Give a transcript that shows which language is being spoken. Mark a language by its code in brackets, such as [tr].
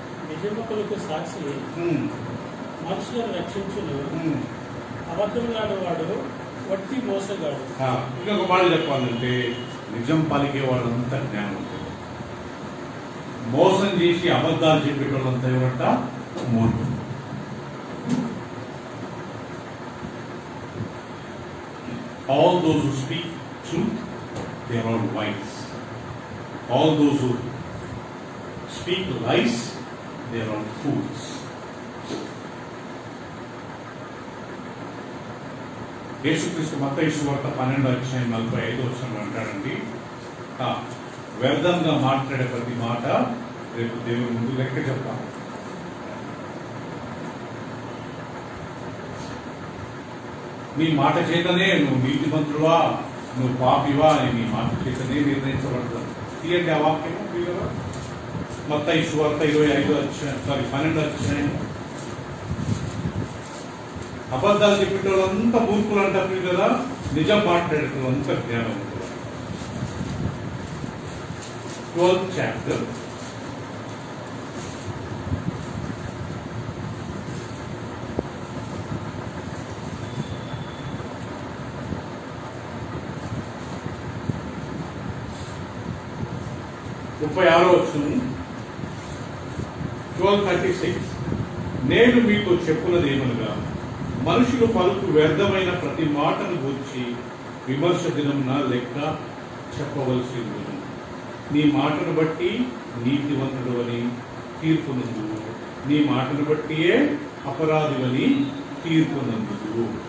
[te] నిజములకు సాక్షి మనుషులను రక్షించును, అబద్ధములాడు వాడు వట్టి మోసగాడు. ఇంకొక మాట చెప్పాలంటే నిజం పలికే వాళ్ళంతా జ్ఞానవంతులు, మోసం చేసి అబద్ధాలు చెప్పేటోళ్ళంతా ఎవరంట మూర్ఖులు. [en] All those who speak truth, they are all wise. All those who speak lies, they are all fools. [te] యేసుక్రీస్తు మత్తయి సువార్త 12:45 అంటాడండి, వ్యర్థంగా మాట్లాడే ప్రతి మాట రేపు దేవుని ముందు లెక్క చెప్తాను. నీ మాట చేతనే నువ్వు నీతిమంతుడువా, నువ్వు పాపివా అని నీ మాట చేతనే నిర్ణయించబడతావు. తీయండి ఆ వాక్యం మత్తయి సువార్త 12:12. అబద్ధాలు చెప్పేటోళ్ళంతా మూర్ఖులు అంటారు కదా, నిజం మాట్లాడేటోళ్ళంతా జ్ఞానవంతులు. 12th chapter, ముప్పై 12:36. నేను మీకు చెప్పున్నది ఏమనగా, మనుషులు పలుకు వ్యర్థమైన ప్రతి మాటను గూర్చి విమర్శ దినమున లెక్క చెప్పవలసి ఉంది. నీ మాటను బట్టి నీతివంతుడు అని తీర్పునందు, నీ మాటను బట్టియే అపరాధులని తీర్పునందు.